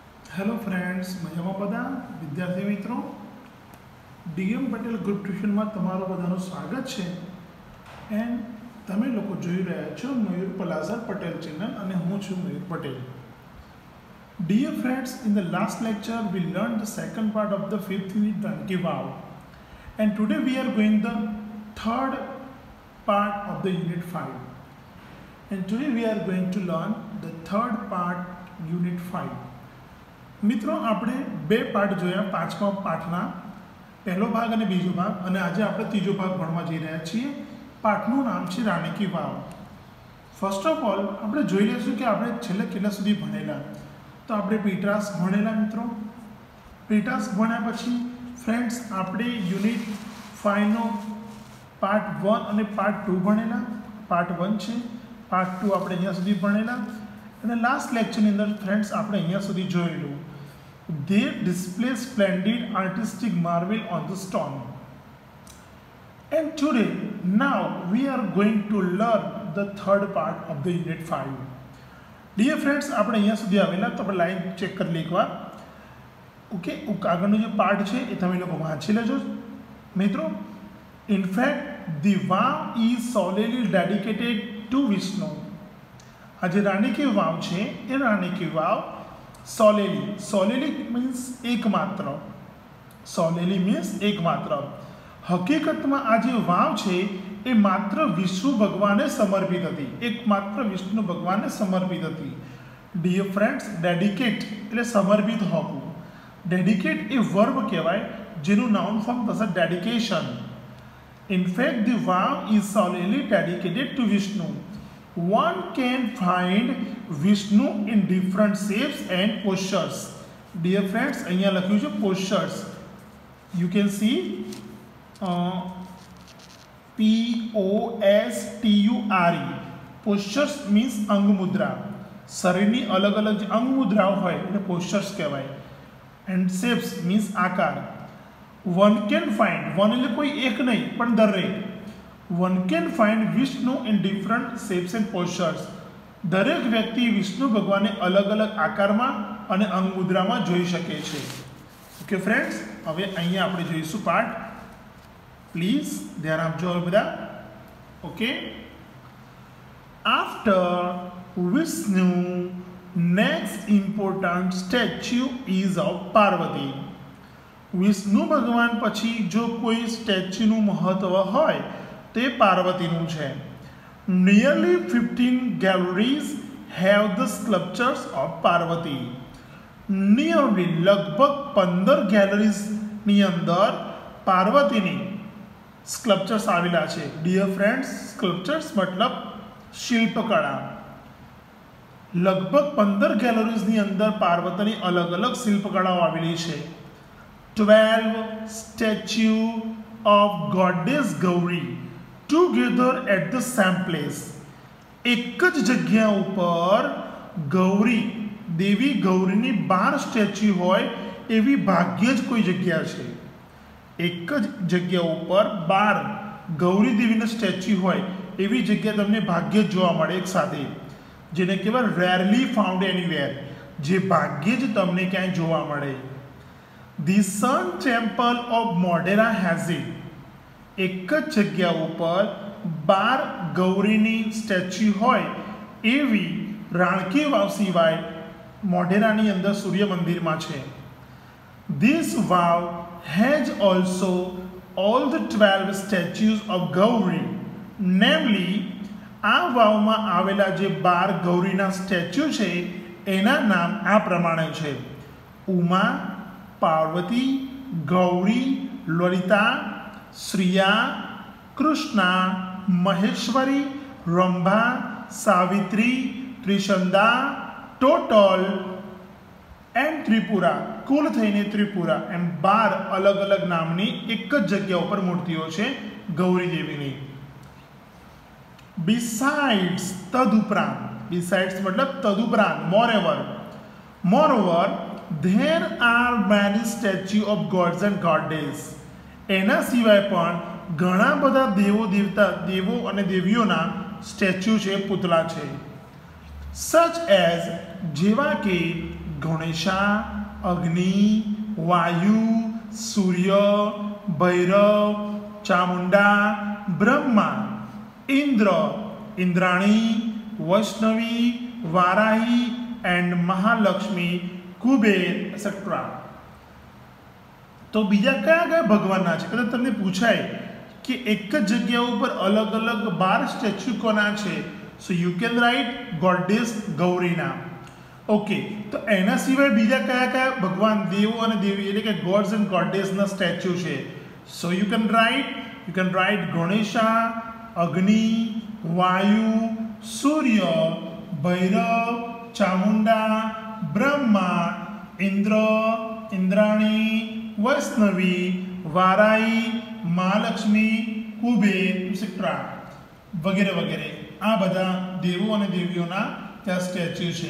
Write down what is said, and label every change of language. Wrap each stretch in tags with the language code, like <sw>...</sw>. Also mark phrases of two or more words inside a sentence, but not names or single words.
<en>Hello friends,</en> <gu>મજામાં બધા વિદ્યાર્થી મિત્રો. ડીએમ પટેલ</gu> <en>group tuition</en> <gu>મેં તમારું બધાનું સ્વાગત હૈ। એન્ડ તમે લોકો જોઈ રહ્યા છો મયૂર પલાસર પટેલ ચેનલ અને હું છું મયૂર પટેલ।</gu> <en>Dear friends, in the last lecture we learned the second part of the fifth unit Ranki Vav, and today we are going the third part of the unit 5, and today we are going to learn the third part unit 5.</en> <gu>मित्रों, આપણે બે પાઠ જોયા પાંચમા પાઠના પહેલો ભાગ અને બીજો ભાગ, અને આજે આપણે ત્રીજો ભાગ ભણવા જઈ રહ્યા છીએ. પાઠનું નામ છે રાણી કી વાવ.</gu> <en>First of all</en> <gu>આપણે જોઈ લઈશું કે આપણે છેલ્લે કેટલા સુધી ભણેલા. તો આપણે પીટાસ ભણેલા મિત્રો. પીટાસ ભણ્યા પછી ફ્રેન્ડ્સ આપણે યુનિટ 5 નો પાર્ટ 1 અને પાર્ટ 2 ભણેલા. પાર્ટ 1 છે, પાર્ટ 2 આપણે અહીંયા સુધી ભણેલા. અને</gu> <en>last lectureની</en> <gu>અંદર ફ્રેન્ડ્સ આપણે અહીંયા સુધી જોયેલું.</gu> <en>They display splendid artistic marvel on the stone. And today, now we are going to learn the third part of the unit 5. Dear friends,</en> <gu>આપણે અહીંયા સુધી આવેલા તો આપણે</gu> <en>line check</en> <gu>કરી લઈએ એકવાર. ઓકે, આગળનો જે પાર્ટ છે એ તમે લોકો વાંચી લેજો મિત્રો.</gu> <en>In fact, the vow is solely dedicated to Vishnu.</en> <gu>આજે રાણી કી વાવ છે એ રાણી કી વાવ</gu> <en>solely means</en> <gu>એકમાત્ર.</gu> <en>solely means એકમાત્ર.</en> <gu>હકીકતમાં આ જે વાવ છે એ માત્ર વિષ્ણુ ભગવાનને સમર્પિત હતી. એકમાત્ર વિષ્ણુ ભગવાનને સમર્પિત હતી.</gu> <en>Dear friends,</en> <gu>ડેડિકેટ એટલે સમર્પિત હોવું. ડેડિકેટ એ વર્બ કહેવાય જેનું</gu> <en>noun form</en> <gu>થશે ડેડિકેશન.</gu> <en>In fact the vav is solely dedicated to Vishnu. One can find Vishnu in different shapes and postures. Dear friends,</en> <gu>અહીંયા લખ્યું છે</gu> <en>postures. You can see POSTURE. Postures means</en> <gu>અંગ મુદ્રા. શરીરની અલગ અલગ જે અંગ મુદ્રાઓ હોય એને postures કહેવાય.</gu> <en>And shapes means</en> <gu>આકાર.</gu> <en>One can find, one</en> <gu>એટલે કોઈ એક નહીં પણ દરેક.</gu> <en>One can find Vishnu in different shapes and postures.</en> <gu>દરેક વ્યક્તિ વિષ્ણુ ભગવાનને અલગ અલગ આકારમાં અને અંગ મુદ્રામાં જોઈ શકે છે.</gu> <en>OK friends,</en> <gu>હવે અહીંયા આપણે જોઈશું પાઠ. પ્લીઝ ધ્યાન આપજો હવે બધા. ઓકે.</gu> <en>After Vishnu, next important statue is of Parvati.</en> <gu>વિષ્ણુ ભગવાન પછી જો કોઈ સ્ટેચ્યુનું મહત્વ હોય તે પાર્વતીનું છે.</gu> <en>Nearly 15 galleries have the sculptures of Parvati.</en> <gu>Nearly લગભગ 15 ગેલેરીઝની અંદર પાર્વતીની સ્કલ્પચર્સ આવેલા છે.</gu> <en>Dear friends,</en> <gu>સ્કલ્પચર્સ મતલબ શિલ્પકળા. લગભગ 15 ગેલેરીઝની અંદર પાર્વતીની અલગ અલગ શિલ્પકળાઓ આવેલી છે.</gu> <en>12 સ્ટેચ્યુ of goddess Gauri together at the same place.</en> <gu>એક જ જગ્યા ઉપર ગૌરી દેવી ગૌરીની 12 સ્ટેચ્યુ હોય એવી ભાગ્યે જ કોઈ જગ્યા છે. એક જ જગ્યા ઉપર 12 ગૌરી દેવીના સ્ટેચ્યુ હોય એવી જગ્યા તમને ભાગ્યે જ જોવા મળે એક સાથે, જેને કહેવાય</gu> <en>rarely found anywhere,</en> <gu>જે ભાગ્યે જ તમને ક્યાંય જોવા મળે.</gu> <en>The Sun Temple of Modera has it.</en> <gu>એક જ જગ્યા ઉપર 12 ગૌરીની સ્ટેચ્યુ હોય એવી રાણકી વાવ સિવાય મોઢેરાની અંદર સૂર્ય મંદિરમાં છે.</gu> <en>This vow has also all the 12 statues of Gauri. Namely,</en> <gu>આ વાવમાં આવેલા જે 12 ગૌરીના સ્ટેચ્યુ છે એના નામ આ પ્રમાણે છે: ઉમા, પાર્વતી, ગૌરી, લલિતા, શ્રિયા, કૃષ્ણા, મહેશ્વરી, રંભા, સાવિત્રી, ત્રિશંદા,</gu> <en>total and</en> <gu>ત્રિપુરા. કુલ થઈને ત્રિપુરા. એમ 12 અલગ અલગ નામની એક જ જગ્યા ઉપર મૂર્તિઓ છે ગૌરી દેવીની. બિસાઇડ્સ તદુપરાંત. બિસાઇડ્સ મતલબ તદુપરાંત.</gu> <en>મોreover there are many statues of gods and goddesses.</en> <gu>એના સિવાય પણ ઘણા બધા દેવો અને દેવીઓના સ્ટેચ્યુ છે, પુતળા છે.</gu> <en>such as</en> <gu>જેવા કે ગણેશા, અગ્નિ, વાયુ, સૂર્ય, ભૈરવ, ચામુંડા, બ્રહ્મા, ઇન્દ્ર, ઇન્દ્રાણી, વૈષ્ણવી, વારાહી એન્ડ મહાલક્ષ્મી, કુબેર એક્સેટ્રા। તો બીજા ક્યા ક્યા ભગવાન હૈ? કદાચ તમને પૂછાય કે એક જ જગ્યા પર અલગ અલગ 12 સ્ટેચ્યુ કોના છે,</gu> <en>So you can write</en> <gu>गॉडेस गौरीना। ઓકે, તો એના સિવાય બીજા ક્યા ક્યા ભગવાન દેવો ઔર દેવી એટલે કે</gu> <en>gods and goddessના</en> <gu>સ્ટેચ્યુ છે?</gu> <en>So you can write</en> <gu>ગણેશા, અગ્નિ, વાયુ, સૂર્ય, ભૈરવ, ચામુંડા, બ્રહ્મા, ઇન્દ્ર, ઇન્દ્રાણી, વૈષ્ણવી, વારાઈ, મહાલક્ષ્મી, કુબેર એટસેટ્રા વગેરે વગેરે આ બધા દેવો અને દેવીઓના ત્યાં સ્ટેચ્યુ છે।</gu>